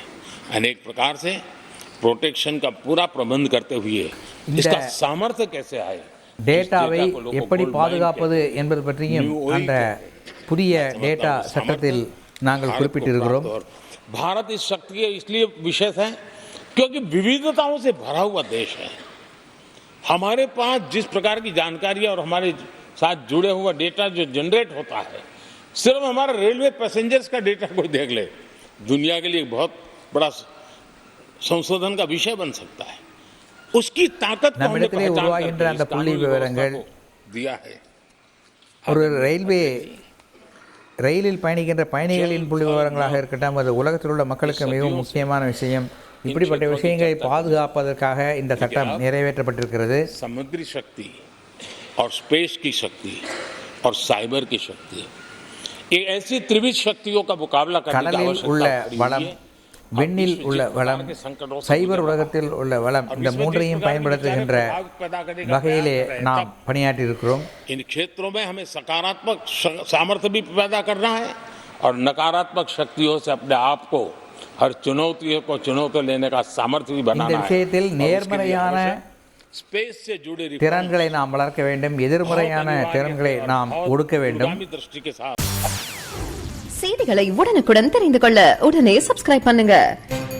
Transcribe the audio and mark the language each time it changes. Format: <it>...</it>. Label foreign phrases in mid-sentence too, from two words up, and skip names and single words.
<hi>अनेक प्रकार से प्रोटेक्शन का पूरा प्रबंध करते हुए इसका सामर्थ्य कैसे आए,</hi> <ta>டேட்டாவை எப்படி பாதுகாப்பது என்பது பற்றியும் அந்த புதிய டேட்டா சட்டத்தில் நாங்கள் குறிப்பிட்டிருக்கிறோம்.</ta> <hi>भारत इस शक्ति के इसलिए विशेष है क्योंकि विविधताओं से भरा हुआ देश है. हमारे पास जिस प्रकार की जानकारी और हमारे साथ जुड़े हुआ डेटा जो जनरेट होता है, सिर्फ हमारा</hi> <en>railway passengers</en> <hi>का डेटा कोई देख ले, दुनिया के लिए बहुत बड़ा संशोधन का विषय बन सकता है. उसकी ताकत को हमने</hi> <ta>நம்மிடத்திலே</ta> <hi>पहचान</hi> <ta>உருவாகின்ற</ta> <hi>करके</hi> <ta>அந்த</ta> <hi>इस</hi> <ta>புள்ளி</ta> <hi>कानूनी</hi> <ta>விவரங்கள்</ta> <hi>व्यवस्था को दिया है.</hi> <ta>ஒரு ரயிலில் பயணிக்கின்ற பயணிகளின் புள்ளி விவரங்களாக இருக்கட்டும், அது உலகத்தில் உள்ள மக்களுக்கு மிகவும் முக்கியமான விஷயம். இப்படிப்பட்ட விஷயங்களை பாதுகாப்பதற்காக இந்த சட்டம் நிறைவேற்றப்பட்டிருக்கிறது.</ta> <hi>समुद्री शक्ति और स्पेस की शक्ति और साइबर की शक्ति, ये ऐसी त्रिविध शक्तियों का मुकाबला करने की</hi> <ta>கடலில் உள்ள</ta> <hi>आवश्यकता</hi> <ta>வளம்,</ta> <hi>पड़ी है.</hi> <ta>விண்ணில் உள்ள வளம், சைபர் உலகத்தில் உள்ள வளம், இந்த மூன்றையும் பயன்படுத்துகின்ற வகையிலே நாம் பணியாற்றி இருக்கிறோம்.</ta> <hi>इन क्षेत्रों में हमें सकारात्मक सामर्थ्य भी पैदा करना है और नकारात्मक शक्तियों से अपने आप को हर चुनौतियों को चुनौती लेने का सामर्थ्य भी</hi> <ta>இந்த</ta> <hi>बनाना है.</hi> <ta>விஷயத்தில் நேர்மறையான</ta> <hi>स्पेस से जुड़े</hi> <ta>திறன்களை நாம் வளர்க்க வேண்டும், எதிர்மறையான திறன்களை நாம் ஒடுக்க வேண்டும்.</ta> <hi>दृष्टि के साथ</hi> <ta>செய்திகளை உடனுக்குடன் தெரிந்து கொள்ள உடனே சப்ஸ்கிரைப் பண்ணுங்க.</ta>